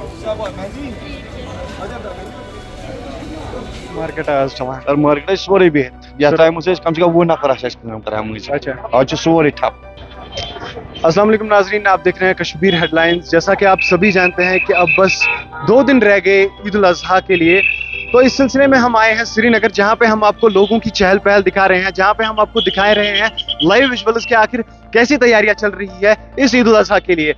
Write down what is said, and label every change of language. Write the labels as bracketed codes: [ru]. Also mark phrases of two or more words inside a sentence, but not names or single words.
[ks] مارکیٹ آز ٹماٹر مارکیٹ سورُے بِہِتھ یتھ ٹایمس کم سے کم 20 نفر کٲم کران مٔنٛزۍ اچھا آز چھُ سورُے ٹھپ. [ar] السلام علیکم [ur] ناظرین، آپ دیکھ رہے ہیں کشمیر ہیڈ لائنز. جیسا کہ آپ سبھی جانتے ہیں کہ اب بس 2 دن رہ گئے عید الاضحیٰ کے لیے، تو اس سلسلے میں ہم آئے ہیں سری نگر، جہاں پہ ہم آپ کو لوگوں کی چہل پہل دکھا رہے ہیں، جہاں پہ ہم آپ کو دکھائے رہے ہیں [en] live visuals [ur] کے آخر کیسی تیاریاں چل رہی ہے اس عید الاضحیٰ کے لیے.